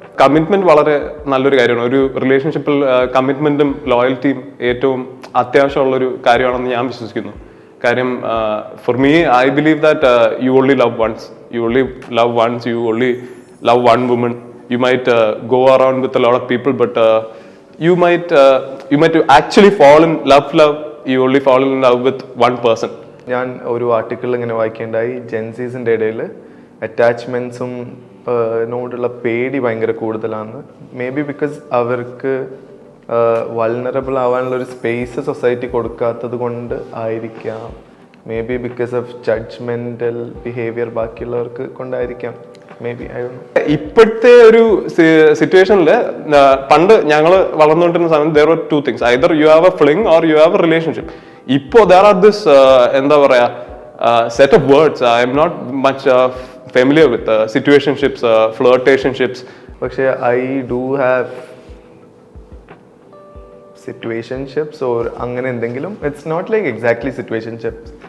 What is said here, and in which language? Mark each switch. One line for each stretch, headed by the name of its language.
Malayalam: Commitment വളരെ നല്ലൊരു കാര്യമാണ്. ഒരു റിലേഷൻഷിപ്പിൽ കമ്മിറ്റ്മെന്റും ലോയൽറ്റിയും ഏറ്റവും അത്യാവശ്യമുള്ളൊരു കാര്യമാണെന്ന് ഞാൻ വിശ്വസിക്കുന്നു.
English: കാര്യം for me I believe that you only love once, you only love one woman. You might go around with a lot of people, but you might actually fall in love. You only fall in love with one person.
Malayalam: ഞാൻ ഒരു article ഇങ്ങനെ വായിക്കേണ്ടായി, ജെൻസീസിൻ്റെ ഇടയിൽ അറ്റാച്ച്മെൻറ്റ്സും നോടുള്ള പേടി ഭയങ്കര കൂടുതലാണ്. May be because അവർക്ക് vulnerable ആവാനുള്ള ഒരു സ്പേസ് സൊസൈറ്റി കൊടുക്കാത്തത് കൊണ്ട് ആയിരിക്കാം.
English: Maybe because of judgmental behaviour ബാക്കിയുള്ളവർക്ക് കൊണ്ടായിരിക്കാം. ഇപ്പോഴത്തെ ഒരു സിറ്റുവേഷനിൽ പണ്ട് ഞങ്ങൾ വളർന്നുകൊണ്ടിരുന്ന സമയത്ത് there were two things, either you have a fling or you have a relationship. ഇപ്പോൾ there are this എന്താ പറയാ set of words I am not much familiar with, situationships, flirtationships. പക്ഷേ I do have situationships or അങ്ങനെ എന്തെങ്കിലും. It's not like exactly situationships.